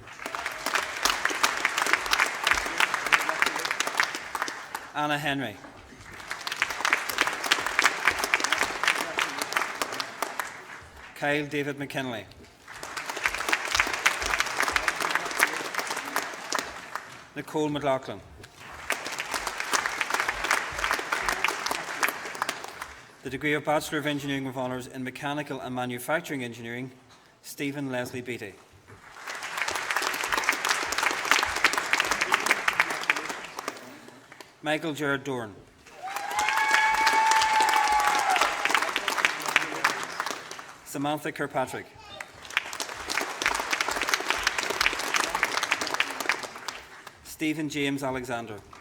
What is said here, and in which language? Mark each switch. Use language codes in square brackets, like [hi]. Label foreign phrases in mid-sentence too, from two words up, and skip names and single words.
[en] Anna Henry. Kyle David McKinley. Nicole McLaughlin. The degree of Bachelor of Engineering with Honours in Mechanical and Manufacturing Engineering, Stephen Leslie Beattie. Michael Gerard Dorn. Samantha Kirkpatrick. Stephen James Alexander.